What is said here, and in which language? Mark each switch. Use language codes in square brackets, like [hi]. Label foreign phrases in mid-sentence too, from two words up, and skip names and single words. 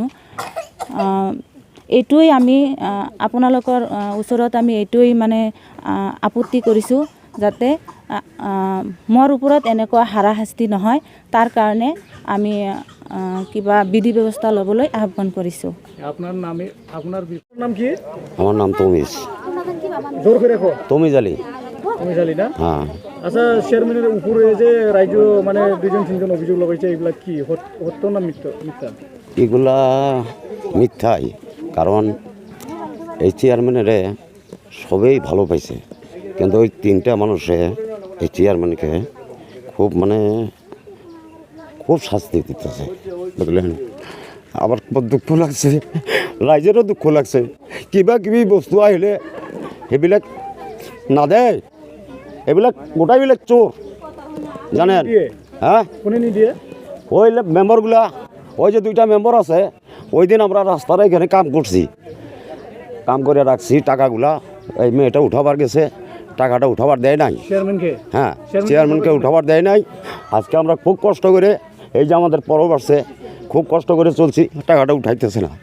[as] এইটোৱেই আমি আপোনালোকৰ ওচৰত আমি এইটোৱেই মানে আপত্তি কৰিছোঁ, যাতে মোৰ ওপৰত এনেকুৱা হাৰাশাস্তি নহয়, তাৰ কাৰণে আমি কিবা বিধি ব্যৱস্থা ল'বলৈ আহ্বান কৰিছোঁ। [bn] আপনার নামে, আপনার নাম কি? আমার নাম তমিজ। জোর করে রাখো। তমিজ আলী। তমিজ আলী না? হ্যাঁ। আচ্ছা, চেয়ারম্যানের উপরে যে রাজ্য মানে 2-3জন অভিযোগ লাগাইছে, এগুলা কি সত্য না মিথ্যা? এগুলা মিথ্যাই, কারণ এই চেয়ারম্যানের সবেই ভালো পাইছে, কিন্তু ওই 3টা মানুষে এই চেয়ারম্যানকে খুব খুব শাস্তি দিতেছে, বুঝলেন। আবার দুঃখ লাগছে, রাইজেরও দুঃখ লাগছে। [as] কিবা কিবি বস্তু আহিলে সেইবিলাক না দেয়, এইবিলাক গোটাইবিলাক চোর, জানেন। হ্যাঁ, কোনে নিদিয়ে? [bn] ওই মেম্বারগুলা, ওই যে 2টা মেম্বার আছে, ওই দিন আমরা রাস্তার এখানে কাম করছি, কাম করে রাখছি। টাকাগুলা এই মেয়েটা উঠাবার গেছে, টাকাটা উঠাবার দেয় নাই চেয়ারম্যানকে। হ্যাঁ, চেয়ারম্যানকে উঠাবার দেয় নাই। আজকে আমরা খুব কষ্ট করে, এই যে আমাদের পরব আসছে, খুব কষ্ট করে চলছি, টাকাটা উঠাইতেছে না।